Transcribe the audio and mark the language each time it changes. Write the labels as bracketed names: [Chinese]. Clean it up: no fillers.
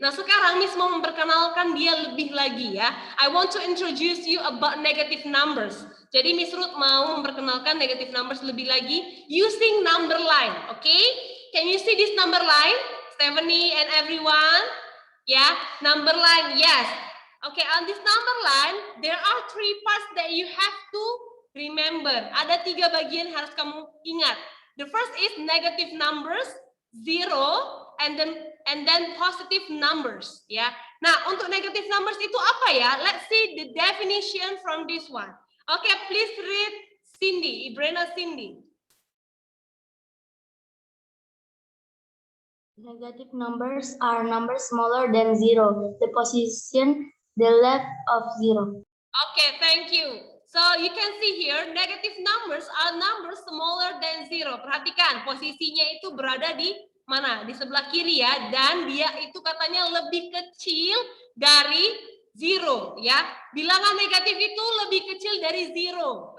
[Indonesian] Nah, sekarang Miss mau memperkenalkan dia lebih lagi ya. [English] I want to introduce you about negative numbers. [Indonesian] Jadi Miss Ruth mau memperkenalkan negative numbers lebih lagi [English] using number line. Okay? Can you see this number line? Stephanie and everyone? Yeah, number line, yes. Okay, on this number line, there are 3 parts that you have to remember. [Indonesian] Ada 3 bagian harus kamu ingat. [English] The first is negative numbers, 0, and then positive numbers. [Indonesian] Ya. Nah, untuk negative numbers itu apa ya? [English] Let's see the definition from this one. Okay, please read Cindy, Ibrena Cindy. Negative numbers are numbers smaller than 0. The position the left of 0. Okay, thank you. So you can see here, negative numbers are numbers smaller than 0. [Indonesian] Perhatikan, posisinya itu berada di mana? Di sebelah kiri ya. Dan dia itu katanya lebih kecil dari 0 ya. Bilangan negatif itu lebih kecil dari 0.